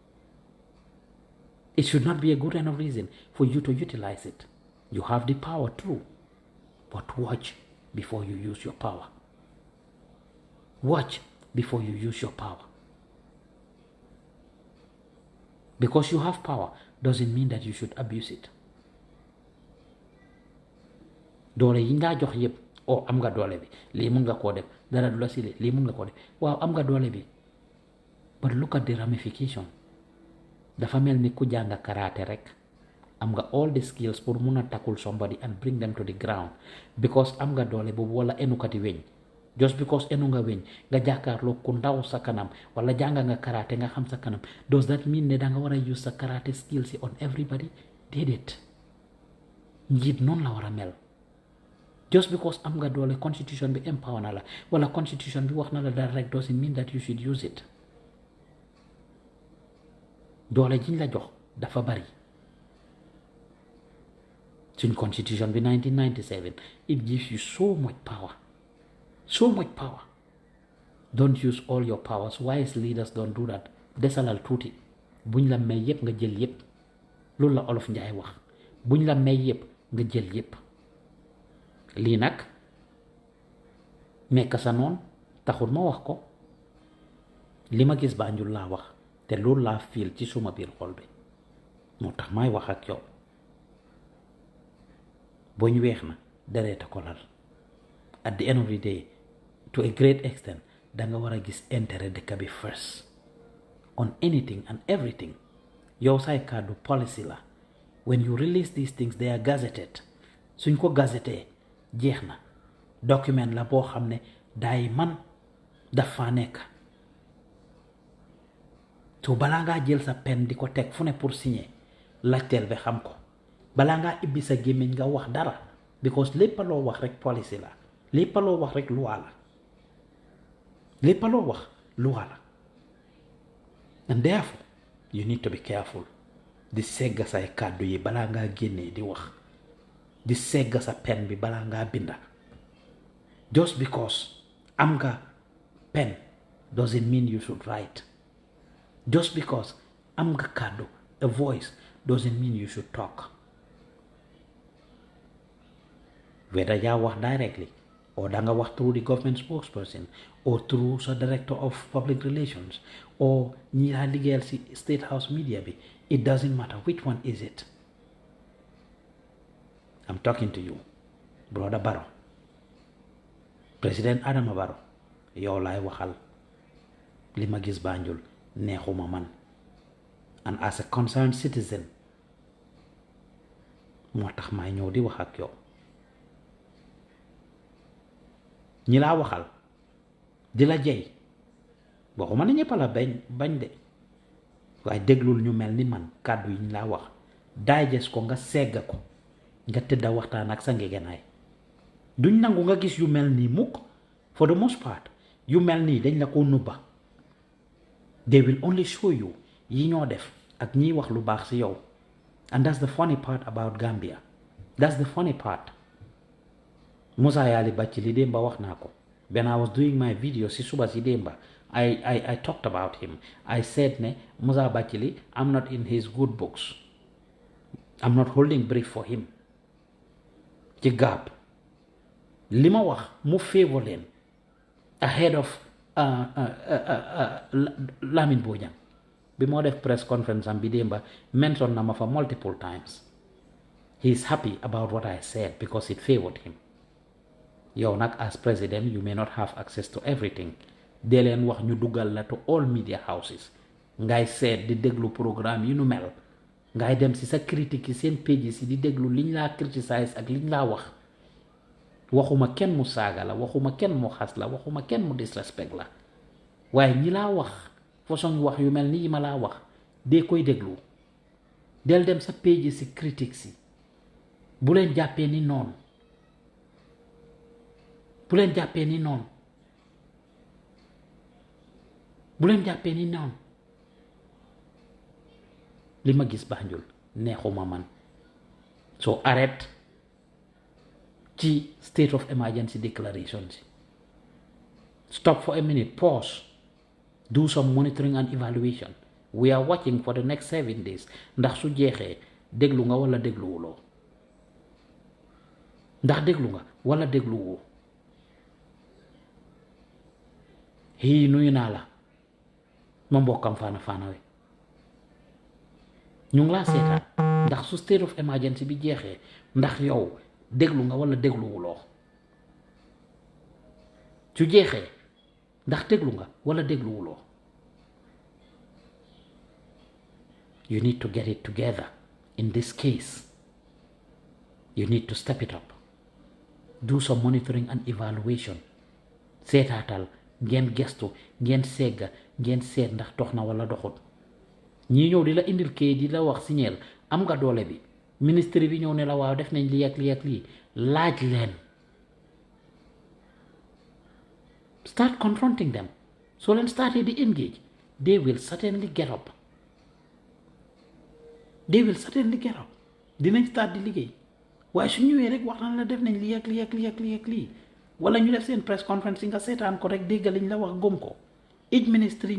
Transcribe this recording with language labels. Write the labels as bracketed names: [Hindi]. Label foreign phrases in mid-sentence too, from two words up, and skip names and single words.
[English] It should not be a good enough reason for you to utilize it. You have the power too, but watch before you use your power. Watch before you use your power. Because you have power doesn't mean that you should abuse it. [Wolof] Doole yi nga jox yépp am nga doole bi lii mun nga koo def dara du la si lii mun nga koo def waaw am nga doole bi [English] but look at the ramification. [Wolof] Dafa mel ni ku jàng karaté rek am nga [English] all the skills [Wolof] pour mun a [English] tackle somebody and bring them to the ground because [Wolof] am nga doole boobu wala enukati weñ [English] just because [Wolof] enu nga weñ nga jàkkaarloo ku ndaw sa kanam wala jànga nga karaté nga xam sa kanam [English] does that mean [Wolof] ne da nga war a use sa karaté skills yi [English] on everybody [Wolof] déedéet njiit noonu la war a mel [English] just because [Wolof] am nga doole constitution bi empower na la wala constitution bi wax na la dara rek [English] doesn't mean that you should use it [Wolof] doole jiñ la jox dafa bari suñ constitution bi 1997 [English] it gives you so much power don't use all your powers wise leaders don't do that [Wolof] desalal tuuti buñ la may yépp nga jël yépp loolu la olof njaay wax buñ la may yépp nga jël yépp lii nag nekk sa noon taxul ma wax ko li ma gis Banjul laa wax te loolu laa fiil ci suma biir xol bi moo tax may wax ak yow boñ weex na dereeta ko lal [English] at the end of the day to a great extent [Wolof] danga war a gis intérêt dëkk bi [English] first on anything and everything [Wolof] yow say kàddu policy la [English] when you release these things they are gazetted [Wolof] suñ ko gazetee jeex na document la boo xam ne daay man dafa nekk so balaa ngaa jël sa pen di ko teg fu ne pour signer laajteel bi xam ko balaa ngaa ibbi sa gémmiñ nga wax dara because lépp loo wax rek policy la lépp loo wax rek loi la lépp loo wax loi la [English] and therefore you need to be careful [Wolof] di segga say kàddu yi balaa ngaa génnee di wax di segga sa pen bi balaa ngaa binda [English] just because [Wolof] am nga pen [English] doesn't mean you should write just because [Wolof] am nga kàddu [English] a voice doesn't mean you should talk whether [Wolof] yaa wax [English] directly or [Wolof] da nga wax [English] through the government spokesperson or through the director of public relations or [Wolof] ñi laa liggéeyal si [English] state house media bi it doesn't matter which one is it. I'm talking to you brother [Wolof] Barrow President Adama Barrow yow laay waxal li ma gis Banjul neexuma man [English] and as a concerned citizen [Wolof] moo tax may ñëw di wax ak yow ñi laa waxal di la jey waxuma ne ñëpp la bañ de waaye déglul ñu mel ni man kàddu yi ñu laa wax digest ko nga segga ko nga tëdda waxtaan ak sa ngegenaay duñ nangu nga gis yu mel nii mukk [English] for the most part [Wolof] yu mel nii dañ la ko nubba [English] they will only show you [Wolof] yi ñoo def ak ñiy wax lu baax ci yow [English] and that's the funny part about Gambia that's the funny part Musa Yali Bachili Demba [Wolof] wax naa ko [English] when I was doing my video [Wolof] si suba si [English] Demba I talked about him I said ne Musa Bachili I'm not in his good books I'm not holding brief for him [Wolof] ci gap li ma wax mu [English] favor leen ahead of Lamin Bojang [Wolof] bi moo def [English] press conference [Wolof] am bi [English] Demba mention [Wolof] na ma fa [English] multiple times he is happy about what I said because it favored him [Wolof] yow nag [English] as president you may not have access to everything [Wolof] dee leen wax ñu dugal la [English] to all media houses [Wolof] ngay seet di déglu programme yi nu mel ngay dem si sa critique yi seen pages yi di déglu liñ laa criticize ak liñ laa wax waxuma kenn mu saaga la waxuma kenn mu xas la waxuma kenn mu disrespect la waaye ñi laa wax façon wax yu mel ni yi ma laa wax dee koy déglu del dem sa pages si critique si bu leen jàppee ni noonu bu leen jàppee ni noonu bu leen jàppee ni noonu li ma gis Banjul neexuma man [English] so arrête ci state of emergency declaration si stop for a minute pause do some monitoring and evaluation we are watching for the next 7 days [Wolof] ndax su jeexee déglu nga wala dégluwuloo ndax déglu nga wala dégluwoo hii nuyu naa la ma mbokkam faana we ñu ngi laa seetaan ndax su [English] state of emergency [Wolof] bi jeexee ndax yow déglu nga wala dégluwuloo su jeexee ndax déglu nga wala dégluwuloo [English] you need to get it together in this case you need to step it up do some monitoring and evaluation [Wolof] seetaatal ngeen gestu ngeen segga ngeen seet ndax dox na wala doxut ñii ñëw di la indil kayit di la wax signeel am nga doole bi ministre bi ñëw ne la waaw def nañ lii ak lii ak lii laaj leen [English] start confronting them [Wolof] soo leen startee di engage [English] they will certainly get up [Wolof] dinañ start di liggéey waaye su ñëwee rek wax na la def nañ lii ak lii ak lii ak lii ak lii wala ñu def seen press conference yi nga seetaan ko rek dégg liñ la wax gëm ko each ministre yi